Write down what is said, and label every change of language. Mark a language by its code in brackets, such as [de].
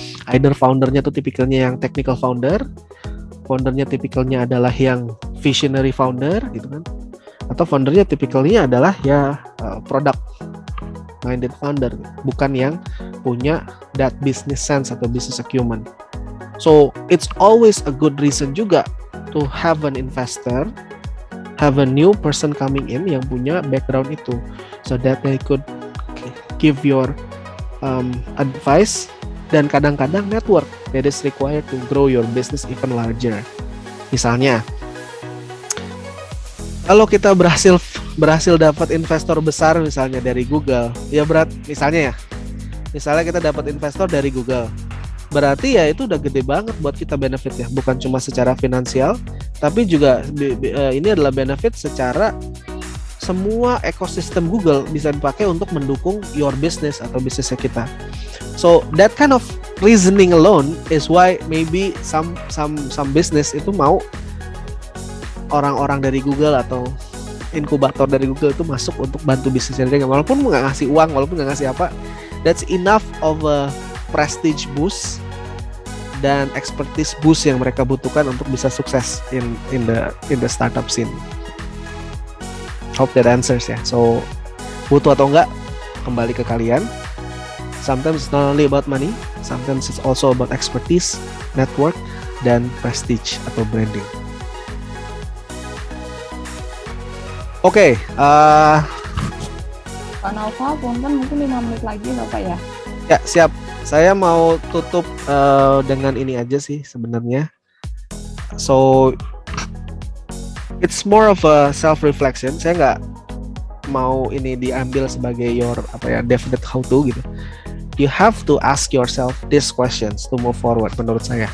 [id] Either foundernya tuh tipikalnya yang technical founder, foundernya tipikalnya adalah yang visionary founder gitu kan, atau foundernya tipikalnya adalah ya product minded founder, bukan yang punya [en] that business sense [id] atau business acumen. [en] So it's always a good reason [id] juga [en] to have an investor, have a new person coming in [id] yang punya background itu, [en] so that they could give your advice. [id] Dan kadang-kadang [en] network that is required to grow your business even larger. [id] Misalnya, kalau kita berhasil dapat investor besar misalnya dari Google, ya misalnya kita dapat investor dari Google, berarti ya itu udah gede banget buat kita benefit ya, bukan cuma secara finansial, tapi juga ini adalah benefit secara semua ekosistem Google bisa dipakai untuk mendukung [en] your business [id] atau bisnisnya kita. [en] So that kind of reasoning alone is why maybe some business [id] itu mau orang-orang dari Google atau inkubator dari Google itu masuk untuk bantu bisnisnya dia, walaupun nggak ngasih uang, walaupun nggak ngasih apa. [en] That's enough of a prestige boost [id] dan [en] expertise boost [id] yang mereka butuhkan untuk bisa sukses [en] in the startup scene. Hope that answers [id] ya. So butuh atau enggak kembali ke kalian. [en] Sometimes it's not only about money, sometimes it's also about expertise, network, [id] dan [en] prestige atau branding. [id] Oke, Pak Nova, punten mungkin 5 menit lagi Bapak ya. Ya, siap. Saya mau tutup dengan ini aja sih sebenarnya. [en] So, it's more of a self-reflection. [id] Saya nggak mau ini diambil sebagai [en] your definite how to [id] gitu. [en] You have to ask yourself these questions to move forward [id] menurut saya.